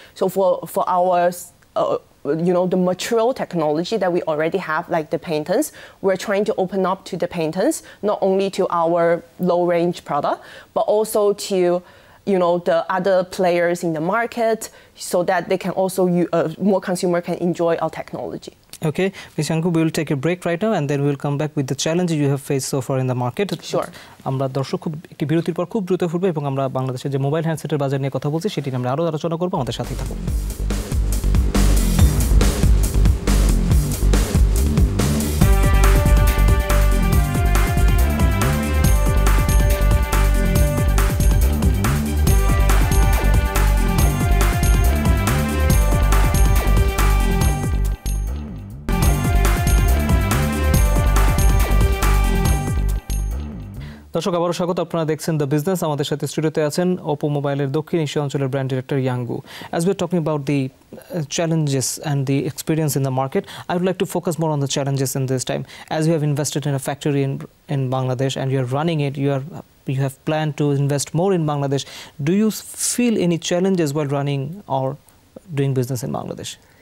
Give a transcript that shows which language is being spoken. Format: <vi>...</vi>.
<en>So for our the mature technology that we already have, like the patents, we're trying to open up to the patents, not only to our low range product, but also to the other players in the market, so that they can also more consumer can enjoy our technology. Okay, Ms. Yanku, we will take a break right now, and then we'll come back with the challenges you have faced so far in the market. Sure.</en> <bn>আমরা দর্শক একটি বিরতির পর খুব দ্রুত ফুটবো, এবং আমরা বাংলাদেশের যে মোবাইল হ্যান্ডসেটের বাজার নিয়ে কথা বলছি সেটি নিয়ে আমরা আরো আলোচনা করবো। আমাদের সাথেই থাকুন। দর্শক আবারও স্বাগত, আপনারা দেখছেন দ্য বিজনেস। আমাদের সাথে স্টুডিওতে আছেন ওপো মোবাইলের দক্ষিণ এশিয়া অঞ্চলের brand director ইয়াঙ্গু।</bn> <en>As we're talking about the challenges and the experience in the market, I would like to focus more on the challenges in this time. As you have invested in a factory in Bangladesh and you are running it, you have planned to invest more in Bangladesh. Do you feel any challenges while running or doing business in Bangladesh?</en>